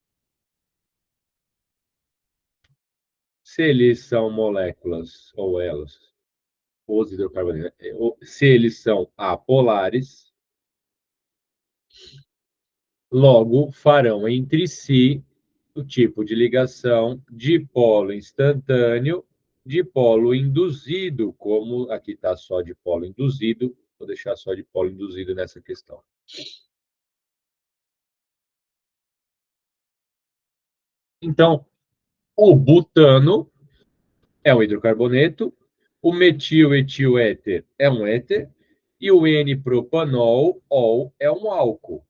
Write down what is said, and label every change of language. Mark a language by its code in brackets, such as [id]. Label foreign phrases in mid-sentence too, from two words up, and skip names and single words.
[pt] Se eles são moléculas, ou elas, os hidrocarbonetos, se eles são apolares, logo farão entre si o tipo de ligação dipolo instantâneo, dipolo induzido, como aqui está só dipolo induzido, vou deixar só dipolo induzido nessa questão. Então, o butano é um hidrocarboneto, o metil-etil-éter é um éter, e o N-propanol, ol, é um álcool.